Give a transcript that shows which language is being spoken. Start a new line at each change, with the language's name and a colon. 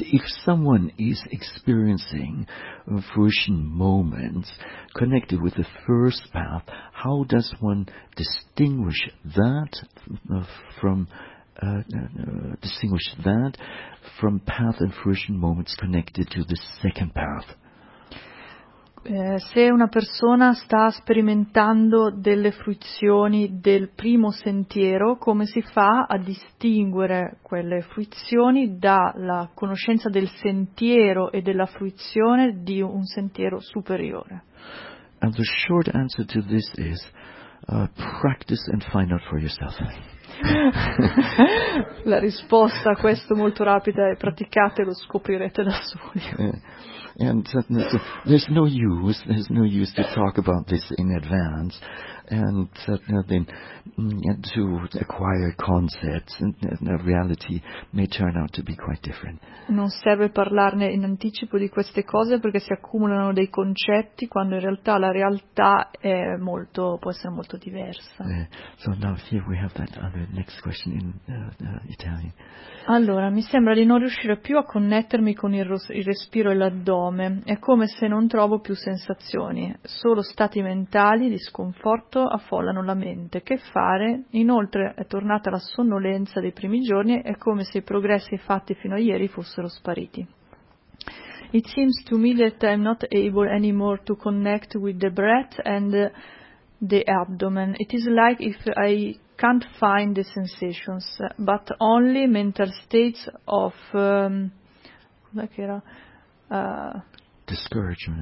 English: If someone is experiencing fruition moments connected with the first path, how does one distinguish that from path and fruition moments connected to the second path?
Italian: Se una persona sta sperimentando delle fruizioni del primo sentiero, come si fa a distinguere quelle fruizioni dalla conoscenza del sentiero e della fruizione di un sentiero superiore?
English: And the short answer to this is practice and find out for yourself.
Italian: La risposta a questo molto rapida è praticate e lo scoprirete da soli.
English: And there's no use to talk about this in advance and to acquire concepts and the reality may turn out to be quite different.
Italian: Non serve parlarne in anticipo di queste cose perché si accumulano dei concetti quando in realtà la realtà è molto, può essere molto diversa.
English: So now here we have that other next question in Italian.
Italian: Allora, mi sembra di non riuscire più a connettermi con il respiro e l'addome. È come se non trovo più sensazioni. Solo stati mentali di sconforto affollano la mente. Che fare? Inoltre, è tornata la sonnolenza dei primi giorni. È come se i progressi fatti fino a ieri fossero spariti.
English: It seems to me that I'm not able anymore to connect with the breath and the abdomen. It is like if I can't find the sensations, but only mental states of discouragement.